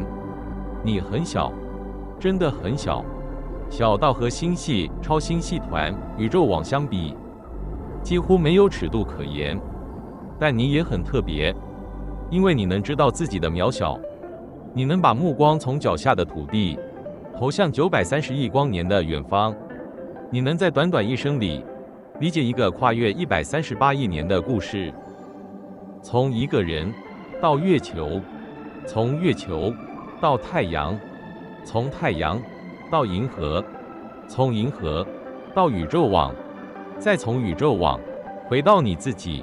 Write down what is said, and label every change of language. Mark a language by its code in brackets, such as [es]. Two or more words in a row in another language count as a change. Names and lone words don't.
[zh] 你很小，真的很小，小到和星系、超星系团、宇宙網相比，幾乎沒有尺度可言。但你也很特別，因為你能知道自己的渺小，你能把目光從腳下的土地投向930億光年的遠方，你能在短短一生裡理解一個跨越138億年的故事，從一個人到月球，從月球到太陽，從太陽到銀河，從銀河到宇宙網，再從宇宙網回到你自己。